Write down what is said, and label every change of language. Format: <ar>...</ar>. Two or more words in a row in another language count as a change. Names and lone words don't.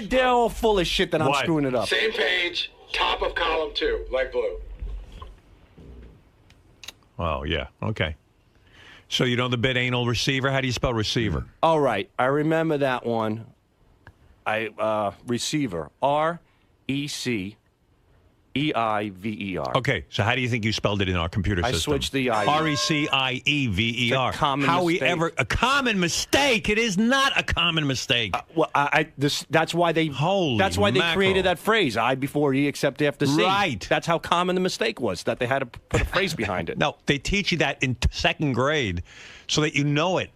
<en>They're all full of shit that I'm What? screwing it up. Same page, top of column 2, light blue. Oh, yeah. Okay. So you know the bit anal receiver? How do you spell receiver? All right. I remember that one. Receiver. R-E-C-E-I-V-E-R. Okay, so how do you think you spelled it in our computer I system? switched the I. R-E-C-I-E-V-E-R. It's a common How we mistake. ever... A common mistake. It is not a common mistake. Well, that's why they. Holy That's why they mackerel. created that phrase: "I before E, except after C." Right. That's how common the mistake was that they had to put a phrase behind it. No, they teach you that in second grade so that you know it.</en>